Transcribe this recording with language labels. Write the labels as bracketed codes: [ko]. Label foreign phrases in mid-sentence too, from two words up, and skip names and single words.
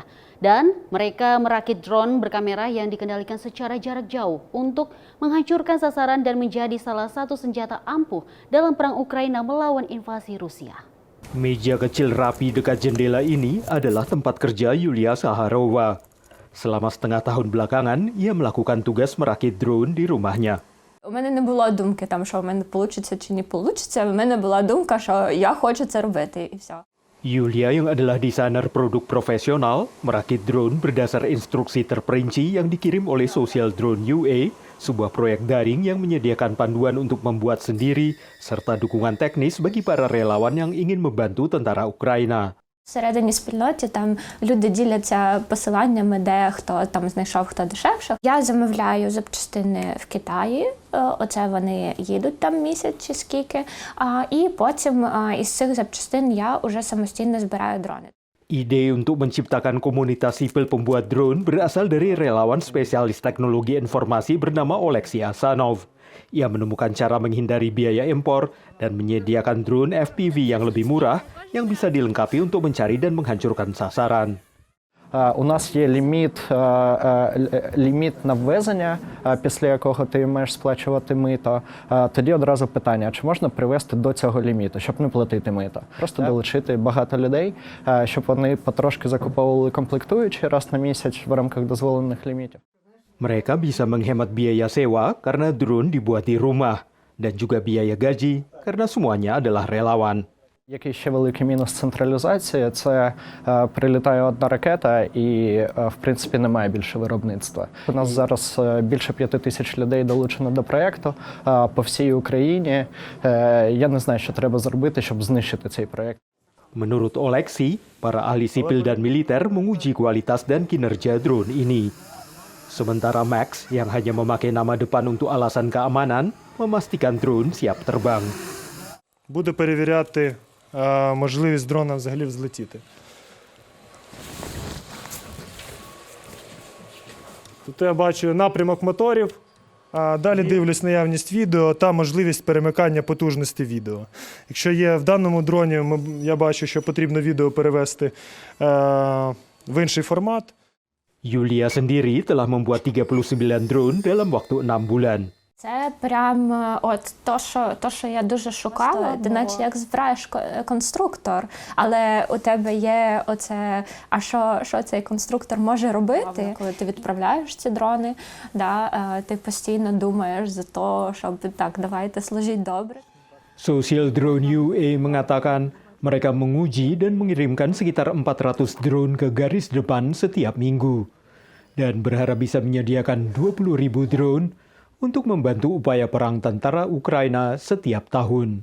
[id] Dan mereka merakit drone berkamera yang dikendalikan secara jarak jauh untuk menghancurkan sasaran dan menjadi salah satu senjata ampuh dalam perang Ukraina melawan invasi Rusia. Meja kecil rapi dekat jendela ini adalah tempat kerja Yulia Saharova. Selama setengah tahun belakangan, ia melakukan tugas merakit drone di rumahnya. [uk] У мене не було думки, що в мене вийде чи не вийде. У мене була думка, що я хочу це робити, і все. [id] Yulia yang adalah desainer produk profesional, merakit drone berdasar instruksi terperinci yang dikirim oleh Social Drone UA, sebuah proyek daring yang menyediakan panduan untuk membuat sendiri, serta dukungan teknis bagi para relawan yang ingin membantu tentara Ukraina. [uk] Всередині спільноті там люди діляться посиланнями, де хто там знайшов, хто дешевше. Я замовляю запчастини в Китаї, оце вони їдуть там місяць чи скільки, і потім із цих запчастин я вже самостійно збираю дрони. [id] Ide untuk menciptakan komunitas sipil pembuat drone berasal dari relawan spesialis teknologi informasi bernama Oleksiy Asanov. Ia menemukan cara menghindari biaya impor dan menyediakan drone FPV yang lebih murah yang bisa dilengkapi untuk mencari dan menghancurkan sasaran. [uk] У нас є ліміт на ввезення, після якого ти маєш сплачувати мито. Тоді одразу питання, чи можна привести до цього ліміту, щоб не платити мито? Просто долучити багато людей, щоб вони потрошки закуповували комплектуючі раз на місяць в рамках дозволених лімітів. [id] Mereka bisa menghemat biaya sewa karena drone dibuat di rumah, dan juga biaya gaji karena semuanya adalah relawan. [uk] Який ще великий мінус централізації – це прилітає одна ракета і, в принципі, немає більше виробництва. У нас зараз більше 5 тисяч людей долучено до проєкту по всій Україні. Я не знаю, що треба зробити, щоб знищити цей проєкт. [id] Menurut Oleksiy, para ahli sipil dan militer menguji kualitas dan kinerja drone ini. Sementara Max, yang hanya memakai nama depan untuk alasan keamanan, memastikan drone siap terbang. [uk] Буде перевіряти можливість дрона взагалі взлетіти. Тут я бачу напрямок моторів, далі дивлюсь наявність відео та можливість перемикання потужності відео. Якщо є в даному дроні, я бачу, що потрібно відео перевести в інший формат. [id] Yulia sendiri telah membuat 39 drone dalam waktu 6 bulan. [uk] Це прям от то, що я дуже шукала. Ти наче як збираєш конструктор, але у тебе є оце, а що цей конструктор може робити? Коли ти відправляєш ці дрони, ти постійно думаєш за те, щоб так, давайте служіть добре. [id] Social Drone UA mengatakan mereka menguji dan mengirimkan sekitar 400 drone ke garis depan setiap minggu dan berharap bisa menyediakan 20.000 drone untuk membantu upaya perang tentara Ukraina setiap tahun.